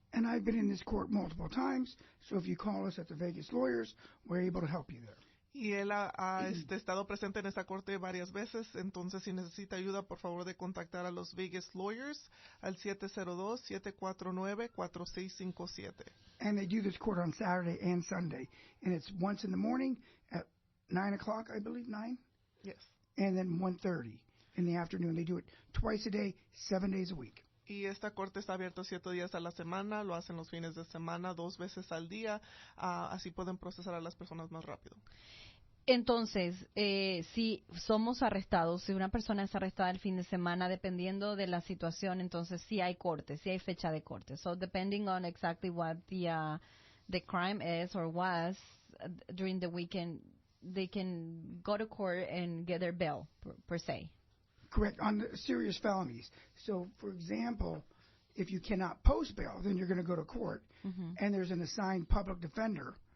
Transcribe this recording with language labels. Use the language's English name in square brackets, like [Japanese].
[English] And I've been in this court multiple times, so if you call us at the Vegas Lawyers, we're able to help you there. [Spanish] Y él ha estado presente en esa corte varias veces, entonces si necesita ayuda, por favor de contactar a los Vegas Lawyers al 702-749-4657. [English] And they do this court on Saturday and Sunday, and it's once in the morning at 9 o'clock, I believe, 9? Yes. And then 1:30 in the afternoon. They do it twice a day, 7 days a week. [Spanish] Y esta corte está abierta 7 días a la semana, lo hacen los fines de semana, 2 veces al día, así pueden procesar a las personas más rápido. Entonces, si somos arrestados, si una persona es arrestada el fin de semana, dependiendo de la situación, entonces sí hay corte, sí hay fecha de corte. [English] So depending on exactly what the crime is or was during the weekend, they can go to court and get their bail per se. Correct, on the serious felonies. So, for example, if you cannot post bail, then you're going to go to court, and there's an assigned public defender.